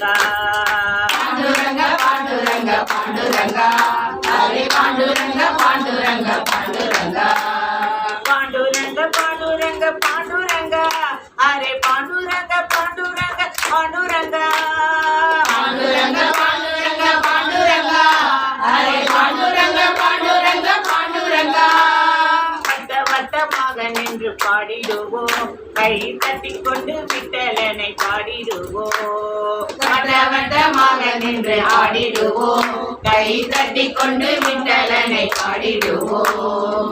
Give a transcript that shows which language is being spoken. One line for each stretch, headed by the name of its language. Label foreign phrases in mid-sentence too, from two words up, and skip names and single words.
Marathi: पांडुरंग पांडुरंग पांडुरंग हरे पांडुरंग पांडुरंग पांडुरंग पांडुरंग पांडुरंग पांडुरंग अरे पांडुरंग पांडुरंग पांडुरंग पांडुरंग पांडुरंग पांडुरंग हरे पांडुरंग पांडुरंग पांडुरंग
Tamil: வட்ட வட்டமாக நின்று பாடிடுவோம் கை தட்டி கொண்டு விட்டலனை பாடிடுவோம் வட்ட வட்டமாக நின்று ஆடிடுவோம் கை தட்டி கொண்டு விட்டலனை பாடிடுவோம்